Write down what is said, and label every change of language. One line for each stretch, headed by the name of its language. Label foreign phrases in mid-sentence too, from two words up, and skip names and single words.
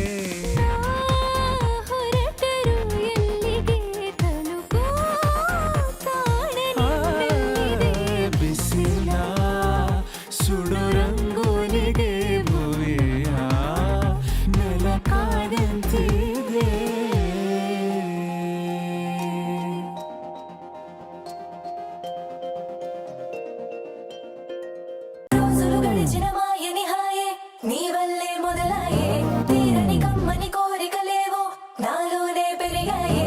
Kannada: ಹೊರಟರು ಎಲ್ಲಿಗೆ ತಲುಪೋ ಕಾಣಲಿದೆ. ಬಿಸಿಲ ಸುಡು ರಂಗೋಲಿಗೆ ಭುವಿಯ ನೆಲಕಾದಂತಿದೆ.
Telugu: రోజులు గడిచిన మాయని హాయే నీవల్లే మొదలాయే. తీరని కమ్మని కోరికలేవో నాలోనే పెరిగాయే.